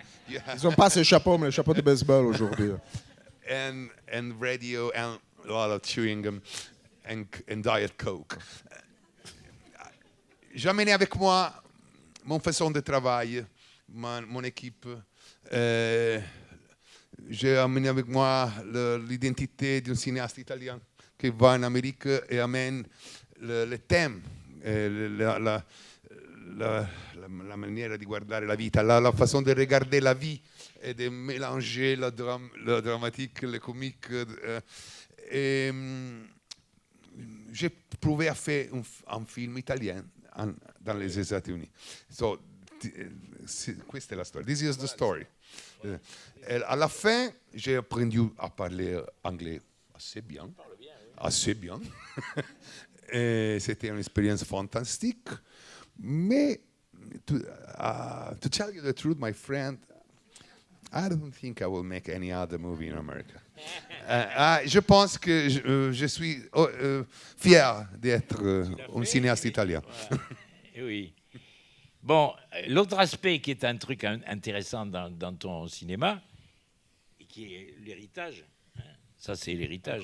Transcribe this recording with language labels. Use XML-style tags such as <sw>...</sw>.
<fr>Ils n'ont pas ce chapeau, mais le chapeau de baseball aujourd'hui.</fr> <en>And radio and a lot of chewing gum and Diet Coke.</en> <fr>J'ai amené avec moi mon façon de travail, mon équipe. J'ai amené avec moi l'identité d'un cinéaste italien qui va en Amérique et amène le thème, la manière de</fr> <it>guardare la vita,</it> <fr>la façon de regarder la vie et de mélanger le dramatique, le comique. J'ai prouvé à faire un film italien dans les États-Unis.</fr> <en>So,</en> <it>questa è la storia.</it> <en>This is the story.</en> <fr>À la fin, j'ai appris à parler anglais assez bien. Assez bien. Et c'était une expérience fantastique. Mais,</fr> <en>to tell you the truth, my friend, I don't think I will make any other movie in America.</en> <fr>Je pense que je suis fier d'être un cinéaste italien. Voilà. Oui. Bon, l'autre aspect qui est un truc intéressant dans ton cinéma, et qui est l'héritage, hein, ça c'est l'héritage.</fr>